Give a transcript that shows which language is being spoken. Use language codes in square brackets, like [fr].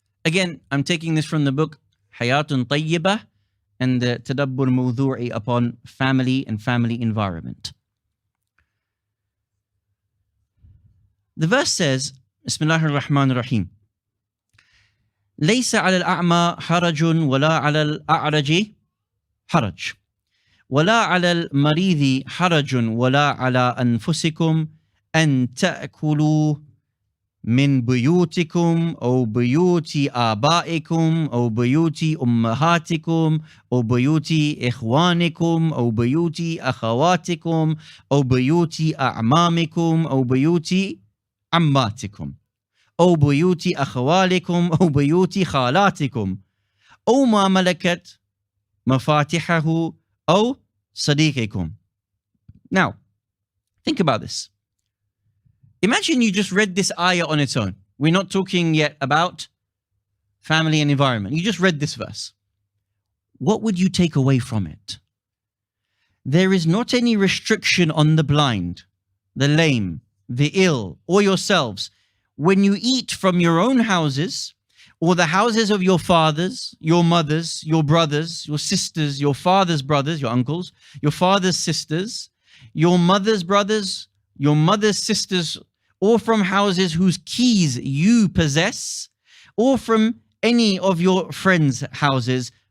[en] Again, I'm taking this from the book Hayatun Tayyibah and the Tadabbur Mawdu'i upon family and family environment. The verse says, [ar] Bismillahir Rahmanir Rahim. ليس على الأعمى حرج ولا على الأعرج حرج ولا على المريض حرج ولا على أنفسكم أن تأكلوا من بيوتكم أو بيوت آبائكم أو بيوت أمهاتكم أو بيوت إخوانكم أو بيوت أخواتكم أو بيوت أعمامكم أو بيوت عماتكم أو بيوت أخوالكم أو بيوت خالاتكم أو ما ملكت مفاتحه أو صديقكم. [en] Now, think about this. Imagine you just read this ayah on its own. We're not talking yet about family and environment. You just read this verse. What would you take away from it? There is not any restriction on the blind, the lame, the ill, or yourselves when you eat from your own houses or the houses of your fathers, your mothers, your brothers, your sisters, your father's brothers, your uncles, your father's sisters, your mother's brothers, your mother's sisters, or from houses whose keys you possess, or from any of your friends' houses.